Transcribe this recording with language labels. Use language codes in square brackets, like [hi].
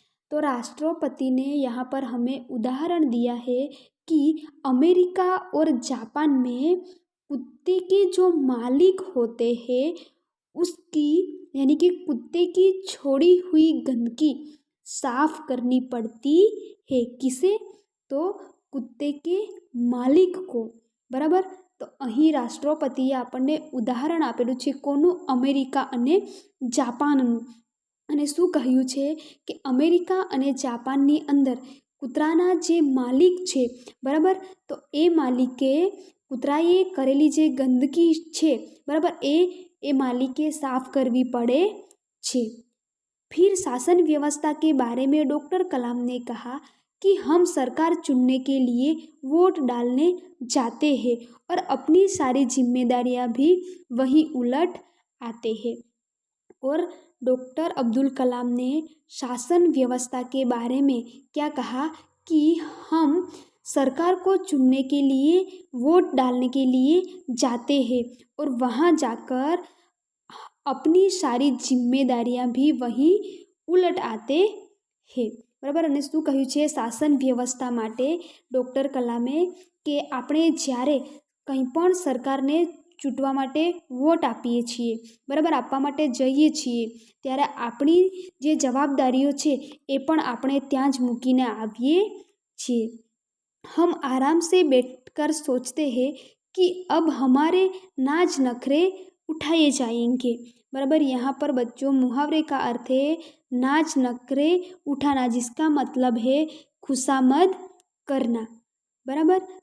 [hi] तो राष्ट्रपति ने यहाँ पर हमें उदाहरण दिया है कि अमेरिका और जापान में कुत्ते के जो मालिक होते हैं उसकी यानी कि कुत्ते की छोड़ी हुई गंदगी साफ करनी पड़ती है। किसे? तो कुत्ते के मालिक को। बराबर। [gu] तो અહીં રાષ્ટ્રપતિએ આપણને ઉદાહરણ આપેલું છે કોનું? અમેરિકા અને જાપાનનું। અને શું કહ્યું છે કે અમેરિકા અને જાપાનની અંદર કૂતરાના જે માલિક છે, બરાબર, તો એ માલિકે કૂતરાએ કરેલી જે ગંદકી છે, બરાબર, એ માલિકે साफ करवी पड़े छे। [hi] फिर शासन व्यवस्था के बारे में डॉक्टर कलाम ने कहा कि हम सरकार चुनने के लिए वोट डालने जाते हैं और अपनी सारी जिम्मेदारियां भी वहीं उलट आते हैं। और डॉक्टर अब्दुल कलाम ने शासन व्यवस्था के बारे में क्या कहा कि हम सरकार को चुनने के लिए वोट डालने के लिए जाते हैं और वहाँ जाकर अपनी सारी जिम्मेदारियां भी वहीं उलट आते हैं। बराबर। [gu] અને શું કહ્યું છે શાસન વ્યવસ્થા માટે ડૉક્ટર કલામે કે આપણે જ્યારે કંઈ પણ સરકારને ચૂંટવા માટે વોટ આપીએ છીએ, બરાબર, આપવા માટે જઈએ છીએ ત્યારે આપણી જે જવાબદારીઓ છે એ પણ આપણે ત્યાં જ મૂકીને આવીએ છીએ। [hi] हम आराम से बैठकर सोचते हैं कि अब हमारे नाज नखरे उठाए जाएंगे। बराबर। यहाँ पर बच्चों मुहावरे का अर्थ है नाज नखरे उठाना, जिसका मतलब है खुशामद करना। बराबर।